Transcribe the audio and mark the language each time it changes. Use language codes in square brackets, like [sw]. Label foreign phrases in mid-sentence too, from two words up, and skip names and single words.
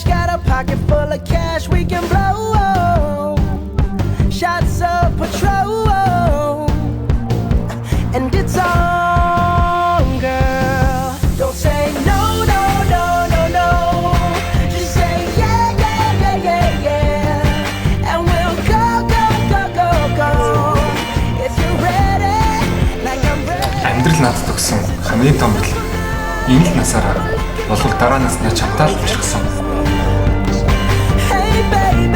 [en] Got a pocket full of cash we can blow. Shots of Patrol, and it's on, girl. Don't say no, no, no, no, no. Just say yeah, yeah, yeah, yeah, yeah. And we'll go, go, go, go, go. If you're ready, like I'm ready. [mn] Амьдрал надад өгсөн хамгийн том бэлэг. Энэ л насаараа болов дараа насны чамтаа л учрсан. [en] Hey baby.